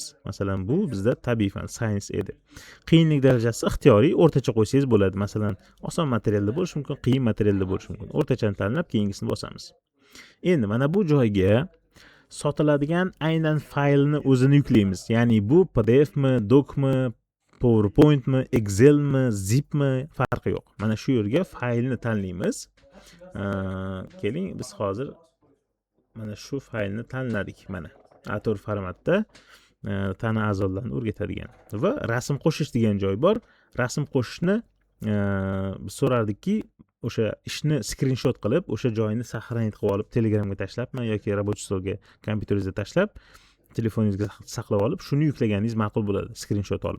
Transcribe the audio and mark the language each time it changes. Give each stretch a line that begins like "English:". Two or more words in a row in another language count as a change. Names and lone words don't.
Uzbek: Masalan, bu bizda tabiiy fan, science edi. Qiyinlik darajasi ixtiyoriy, o'rtacha qo'ysangiz bo'ladi. Masalan, oson materialda bo'lishi mumkin, qiyin materialda bo'lishi mumkin. O'rtachani tanlab, keyingisini bosamiz. Endi mana bu joyga sotiladigan aynan faylni o'zini yuklaymiz. Ya'ni bu PDF mi, doc mi, PowerPoint mi, Excel mi, Zip mi, farqi yo'q. Mana shu yerga faylni tanlaymiz. Keling biz hozir mana shu faylni tanladik. Mana A4 formatda tana a'zolarini o'rgatadigan va rasm qo'shish degan joy bor. Rasm qo'shishni biz so'rardikki, o'sha ishni skrinshot qilib, o'sha joyini saqlanib qilib olib, Telegramga tashlabmi yoki рабочий stolga kompyuteringizga tashlab, telefoningizga saqlab olib, shuni yuklaganingiz ma'qul bo'ladi, skrinshot olib.